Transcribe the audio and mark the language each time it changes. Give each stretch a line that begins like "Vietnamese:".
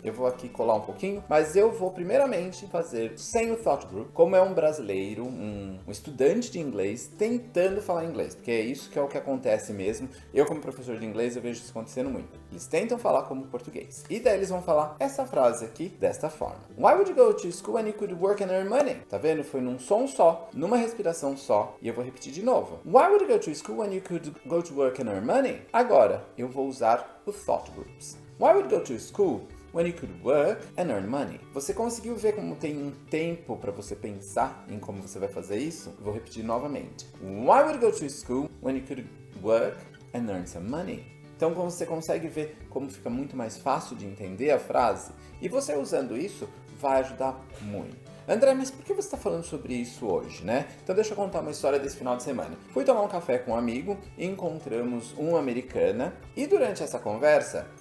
Portuguese: Eu vou aqui colar um pouquinho, mas eu vou primeiramente fazer sem o thought group, como é um brasileiro, um estudante de inglês, tentando falar inglês, porque é isso que é o que acontece mesmo. Eu, como professor de inglês, eu vejo isso acontecendo muito. Eles tentam falar como português, e daí eles vão falar essa frase aqui, desta forma:
English: Why would you go to school when you could work and earn money?
Portuguese: Tá vendo? Foi num som só, numa respiração só, e eu vou repetir de novo.
English: Why would you go to school when you could go to work and earn money?
Portuguese: Agora, eu vou usar os thought groups.
English: Why would you go to school when you could work and earn money?
Portuguese: Você conseguiu ver como tem um tempo para você pensar em como você vai fazer isso? Vou repetir novamente.
English: Why would you go to school when you could work and earn some money?
Portuguese: Então você consegue ver como fica muito mais fácil de entender a frase? E você usando isso vai ajudar muito. André, mas por que você está falando sobre isso hoje, né? Então deixa eu contar uma história desse final de semana. Fui tomar um café com um amigo e encontramos uma americana. E durante essa conversa,